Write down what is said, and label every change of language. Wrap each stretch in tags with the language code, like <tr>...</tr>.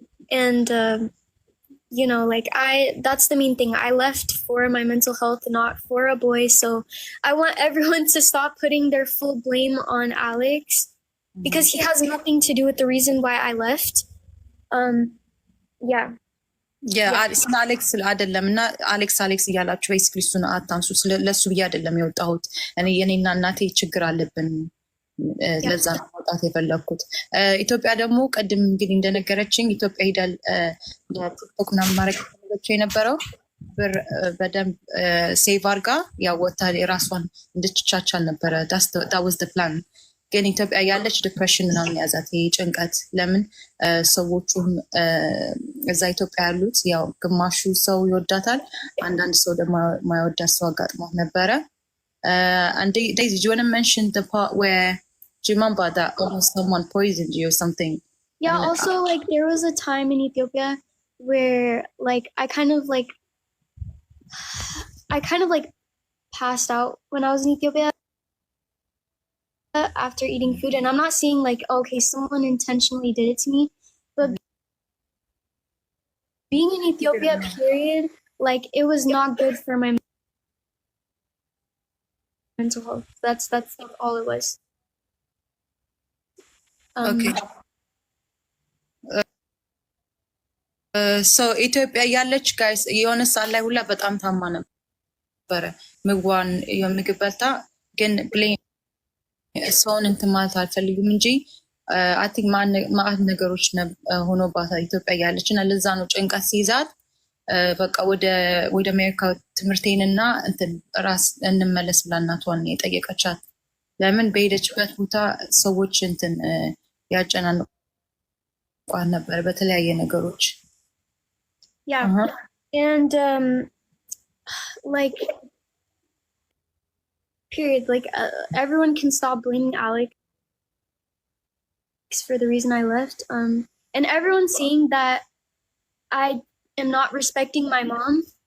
<en>and you know like that's the main thing I left for my mental health not for a boy so I want everyone to stop putting their full blame on Alex because he has nothing to do with the reason why I left yeah</en> <am>ስለ አሌክስ አይደለም እና አሌክስ እያላችሁ ቤሲክሊ እሱን አታንሱ ለሱ ብዬ አይደለም የወጣሁት እኔ የኔና እናቴ ችግር አለብን ለዛ መውጣት የፈለኩት ኢትዮጵያ ደግሞ ቀድም እንግዲህ እንደነገረችኝ ኢትዮጵያ ሄዳል ለቲክቶክ ምናምን ማድረግ ፈለገችው የነበረው ብር በደንብ ሴቭ አርጋ ያወጣ የራሷን እንድትቻቻል ነበረ</am> <en>that was the plan</en> <am>ግን ኢትዮጵያ ያለች ዲፕሬሽን ምናምን ያዛት ጭንቀት ለምን ሰዎቹም እዛ ኢትዮጵያ ያሉት ያው ግማሹ ሰው ይወዳታል አንዳንድ ሰው ደግሞ ማይወዳት ሰው አጋጥሟት ነበረ</am> <en>and Daisy, do you want to mention the part where do you remember that almost someone poisoned you or something? Yeah, also like there was a time in Ethiopia where like I kind of like passed out when I was in Ethiopia after eating food and I'm not saying like okay someone intentionally did it to me but being in Ethiopia period like it was not good for my mental health that's all it was</en> <am>okay so ኢትዮጵያ ያለች ጋይስ የሆነ ሰዓት ላይ ሁላ በጣም ታማ ነበረ ምግቧን የምግብ በልታ ግን ሰውን እንትን ማለት አልፈልግም እንጂ አይ ቲንክ ማአት ነገሮች ሆኖባታል ኢትዮጵያ ያለች እና ለዛ ነው ጭንቀት ሲይዛት በቃ ወደ አሜሪካ ትምህርቴንና እንትን ራስ እንመለስ ብላ እናቷን የጠየቀቻት ለምን በሄደችበት ቦታ ሰዎች እንትን ያጨናንቋት ነበር በተለያየ ነገሮች</am> <en>yeah and like period like everyone can stop blaming Alex for the reason I left and everyone's saying that I am not respecting my mom</en>